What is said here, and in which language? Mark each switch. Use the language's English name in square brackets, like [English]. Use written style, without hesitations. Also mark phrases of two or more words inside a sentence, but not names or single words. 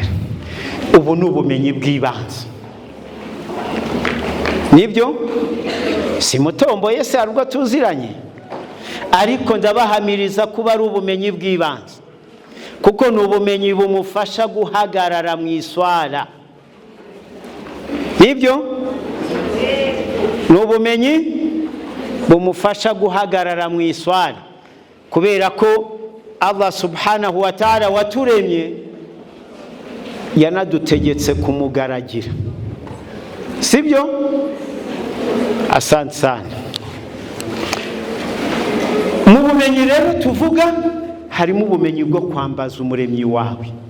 [Kinyarwanda] Ubu ni ubumenyi bw'ibanze nibyo si mutomboye se arubwo tuziranye, ariko ndabahamiriza kuba ari ubumenyi bw'ibanze kuko ni ubumenyi bumufasha guhagarara mu iswara. Nibyo ni ubumenyi bumufasha guhagarara mu iswara, kubera ko [Arabic] الله سبحانه و تعالى [Kinyarwanda] waturemye yanadutegetse kumugaragira, sibyo? [Swahili] Asante sana. [Kinyarwanda] Mu bumenyi rero tuvuga harimo ubumenyi bwo kwambaza umuremyi wawe.